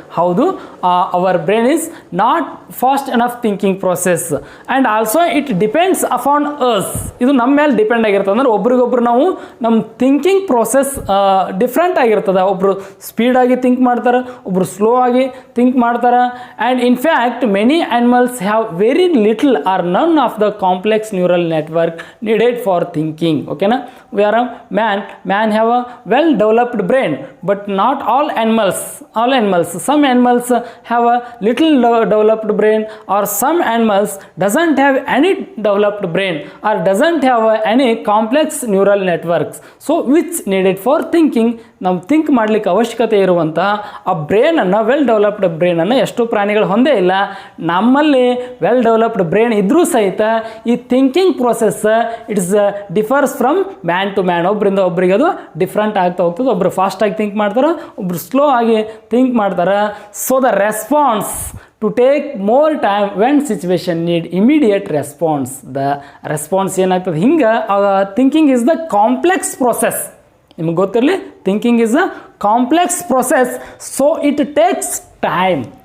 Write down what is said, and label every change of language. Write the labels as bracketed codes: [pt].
[kn] ಹೌದು, [en] Our brain is not fast enough thinking process and also it depends upon us. [kn] ಇದು ನಮ್ಮ ಮೇಲೆ depend ಆಗಿರ್ತದೆ. ಅಂದರೆ ಒಬ್ರಿಗೊಬ್ರು ನಾವು ನಮ್ಮ ಥಿಂಕಿಂಗ್ ಪ್ರೊಸೆಸ್ ಡಿಫ್ರೆಂಟ್ ಆಗಿರ್ತದೆ. ಒಬ್ಬರು ಸ್ಪೀಡಾಗಿ ಥಿಂಕ್ ಮಾಡ್ತಾರೆ, ಒಬ್ಬರು ಸ್ಲೋ ಆಗಿ ಥಿಂಕ್ ಮಾಡ್ತಾರೆ. [en] And in fact fact, many animals have very little or none of the complex neural network needed for thinking. Okay, na? We are a man have a well developed brain, but not all animals. Some animals have a little developed brain, or some animals doesn't have any developed brain or doesn't have any complex neural networks. So which needed for thinking. [kn] ನಾವು think ಮಾಡಲಿಕ್ಕೆ ಅವಶ್ಯಕತೆ ಇರುವಂಥ ಆ ಬ್ರೈನನ್ನು well developed ಬ್ರೈನನ್ನು ಎಷ್ಟೋ ಪ್ರಾಣಿಗಳು ಹೊಂದೇ ಇಲ್ಲ. ನಮ್ಮಲ್ಲಿ well developed brain ಇದ್ದರೂ ಸಹಿತ ಈ thinking process [en] It's differs from man to man. [kn] ಒಬ್ಬರಿಂದ ಒಬ್ಬರಿಗೆ ಅದು ಡಿಫ್ರೆಂಟ್ ಆಗ್ತಾ ಹೋಗ್ತದೆ. ಒಬ್ಬರು ಫಾಸ್ಟಾಗಿ ಥಿಂಕ್ ಮಾಡ್ತಾರೆ, ಒಬ್ಬರು ಸ್ಲೋ ಆಗಿ ಥಿಂಕ್ ಮಾಡ್ತಾರೆ. [en] So the response to take more time when situation need immediate response. The response [kn] ಏನಾಗ್ತದೆ ಹಿಂಗೆ [en] thinking is the complex process. [kn] ನಿಮಗೆ ಗೊತ್ತಿರಲಿ, [en] thinking is a complex process, so it takes time.